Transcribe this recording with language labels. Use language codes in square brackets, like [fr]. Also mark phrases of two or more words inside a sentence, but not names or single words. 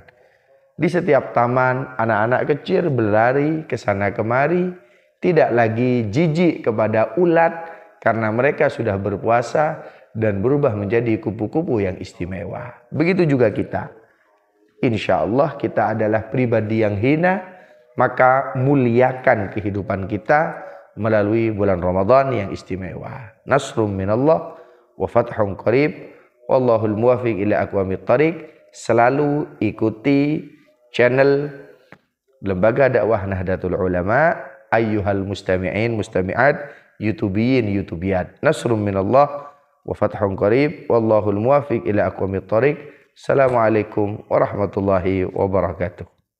[id] Di setiap taman, anak-anak kecil berlari ke sana kemari, tidak lagi jijik kepada ulat karena mereka sudah berpuasa dan berubah menjadi kupu-kupu yang istimewa. Begitu juga kita. [ar] إن شاء الله [id] kita adalah pribadi yang hina, maka muliakan kehidupan kita melalui bulan Ramadan yang istimewa. [ar] نصر من الله وفتح قريب. والله الموفق إلى أقوم الطريق. [id] Selalu ikuti channel Lembaga Dakwah Nahdlatul Ulama, [ar] أيها المستمعين المستمعات يوتيوبيين يوتيوبيات. نصر من الله وفتح قريب. والله الموفق إلى أقوم الطريق. السلام عليكم ورحمة الله وبركاته.